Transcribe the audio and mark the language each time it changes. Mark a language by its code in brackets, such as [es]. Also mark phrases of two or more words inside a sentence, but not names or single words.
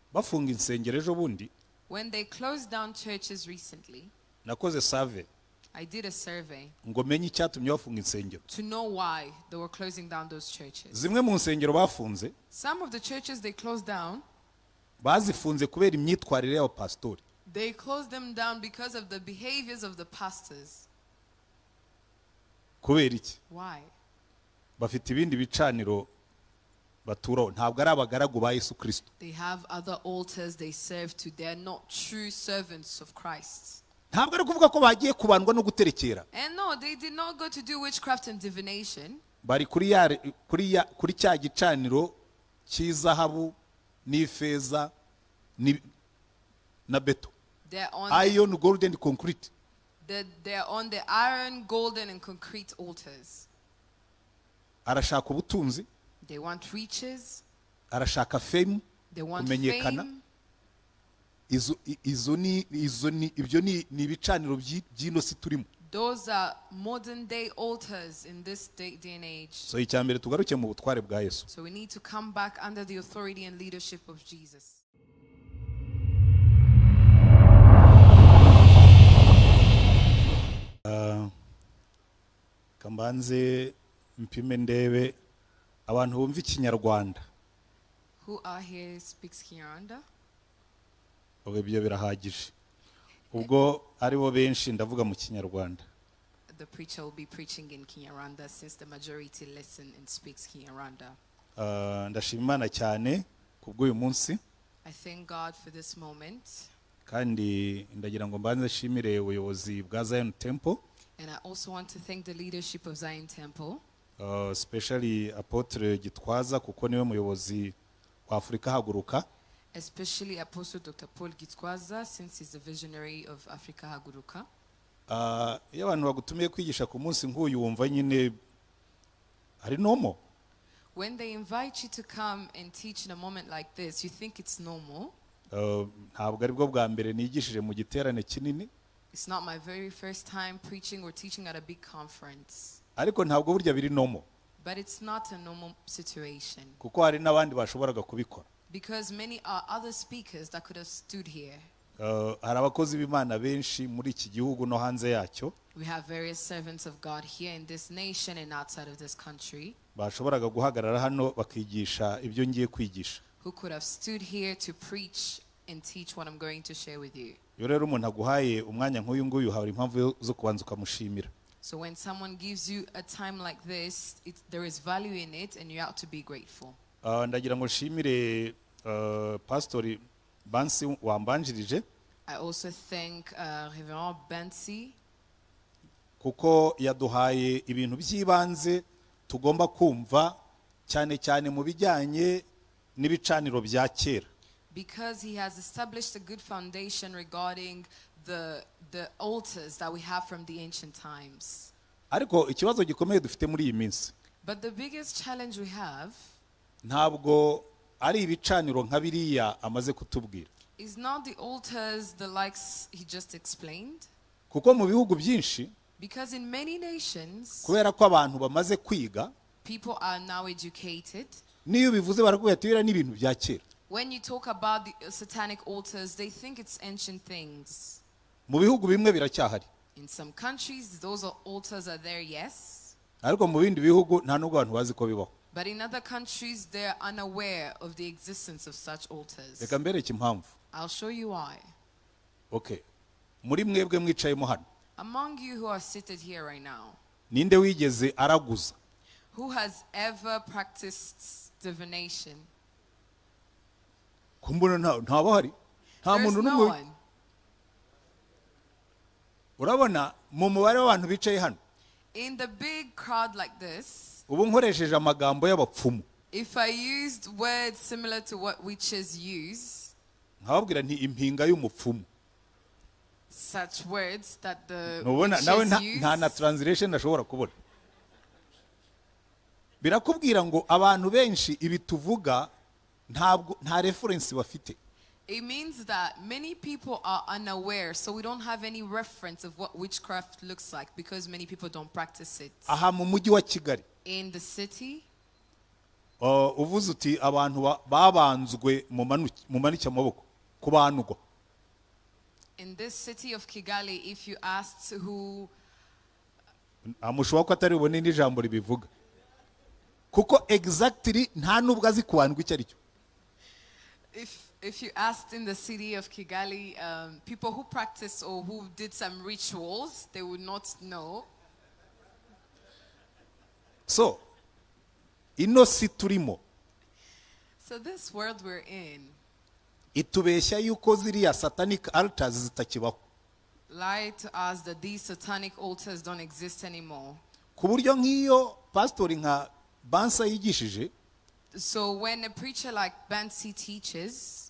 [rw] bafunga insengero ejo bundi, [en] when they closed down churches recently, [rw] nakoze survey [en] I did a survey [rw] ngo menye icyatumye bafunga insengero. [en] to know why they were closing down those churches. [rw] Zimwe mu nsengero bafunze, [en] Some of the churches they closed down, [rw] bazifunze kubera imyitwarire y'abapasitori. [en] they closed them down because of the behaviors of the pastors. [rw] Kubera iki? [en] Why? [rw] Bafite ibindi bicaniro baturaho, ntabwo ari abagaragu ba Yesu Kristo. [en] They have other altars they serve to. They're not true servants of Christ. [rw] Ntabwo ari kuvuga ko bagiye kubandwa no guterekera. [en] And no, they did not go to do witchcraft and divination. [rw] Bari kuri cya gicaniro cy'izahabu n'ifeza na beto. [en] They're on Iron, gold and concrete. they're on the iron, golden, and concrete altars. [rw] Arashaka ubutunzi, [en] They want riches. [rw] arashaka fame, [en] They want [rw] kumenyekana. [en] fame. [rw] Ibyo ni ibicaniro by'ino si turimo. [en] Those are modern day altars in this day and age. [rw] So icyambere tugaruke mu butware bwa Yesu. [en] So we need to come back under the authority and leadership of Jesus. [rw] Kambanze mpime ndebe abantu bumva ikinyarwanda. [en] Who are here speaks Kinyarwanda? [rw] Ubwo ibyo birahagije. Ubwo ari bo benshi ndavuga mu kinyarwanda. [en] The preacher will be preaching in Kinyarwanda since the majority listen and speaks Kinyarwanda. [rw] Ndashima Imana cyane kubw'uyu munsi. [en] I thank God for this moment. [rw] Kandi ndagira ngo mbanze shimire ubuyobozi bwa Zion Temple. [en] And I also want to thank the leadership of Zion Temple. [rw] Especially Apotre Gitwaza kuko niwe muyobozi wa Afrika Haguruka. [en] Especially Apostle Dr. Paul Gitwaza, since he's the visionary of Africa Haguruka. [rw] Iyo abantu bagutumiye kwigisha ku munsi nk'uyu wumva nyine ari normal. [en] When they invite you to come and teach in a moment like this, you think it's normal. [rw] Ntabwo ari bwo bwa mbere nigishije mu giterane kinini. [en] It's not my very first time preaching or teaching at a big conference. [rw] Ariko ntabwo burya biri normal. [en] But it's not a normal situation. [rw] Kuko hari n'abandi bashoboraga kubikora. [en] Because many are other speakers that could have stood here. [rw] Hari abakozi b'Imana benshi muri iki gihugu no hanze yacyo. [en] We have various servants of God here in this nation and outside of this country. [rw] Bashoboraga guhagarara hano bakigisha ibyo ngiye kwigisha. [en] Who could have stood here to preach and teach what I'm going to share with you. [rw] Iyo rero umuntu aguhaye umwanya nk'uyu nguyu hari impamvu zo kubanza ukamushimira. [en] So when someone gives you a time like this, there is value in it and you have to be grateful. [rw] Ndagira ngo nshimire Pastor Bansi wambanjirije. [en] I also thank Reverend Bansi. [rw] Kuko yaduhaye ibintu by'ibanze tugomba kumva cyane cyane mu bijyanye n'ibicaniro bya kera. [en] Because he has established a good foundation regarding the altars that we have from the ancient times. [rw] Ariko ikibazo gikomeye dufite muri iyi minsi. [en] But the biggest challenge we have [rw] ntabwo ari ibicaniro nka biriya amaze kutubwira. [en] Is not the altars the likes he just explained. [rw] Kuko mu bihugu byinshi, [en] because in many nations, [rw] kubera ko abantu bamaze kwiga, [en] people are now educated. [rw] Niyo bivuze barakubwira ati biriya ni ibintu bya kera. [en] When you talk about the satanic altars, they think it's ancient things. [rw] Mu bihugu bimwe biracyahari. [en] In some countries, those altars are there, yes. [rw] Ariko mu bindi bihugu nta nubwo abantu bazi ko bibaho. [en] But in other countries, they are unaware of the existence of such altars. [rw] Reka mbereke impamvu. [en] I'll show you why. Okay. [rw] Muri mwebwe mwicayemo hano. [en] Among you who are seated here right now, [rw] ninde wigeze araguza? [en] Who has ever practiced divination? [rw] Kumbona nta bahari. Nta muntu n'umwe. Urabona mu mubare w'abantu bicaye hano. [en] In the big crowd like this, [rw] ubu nkoresheje amagambo y'abapfumu. [en] If I used words similar to what witches use, [rw] nkababwira nti impinga y'umupfumu. [en] Such words that the [rw] nawe [en] witches use. [rw] nta na translation ashobora kubona. Birakubwira ngo abantu benshi ibi tuvuga nta reference bafite. [en] It means that many people are unaware, so we don't have any reference of what witchcraft looks like because many people don't practice it. [rw] Aha mu mujyi wa Kigali. [en] In the city, [rw] uvuze uti abantu babanzwe mu manike amaboko kubandwa. [en] In this city of Kigali, if you asked who, [rw] amushobora ko atari bubone n'ijambo ribivuga kuko exactly nta nubwo azi kubandwa icyo ari cyo. [en] if you asked in the city of Kigali, people who practiced or who did some rituals, they would not know. [rw] So ino si turimo, [en] So this world we're in [rw] itubeshya yuko ziriya [en] satanic altars [rw] zitakibaho, [en] lie to us that these satanic altars don't exist anymore. [rw] ku buryo nk'iyo pastori nka Bansa yigishije, [en] So when a preacher like Bansi teaches,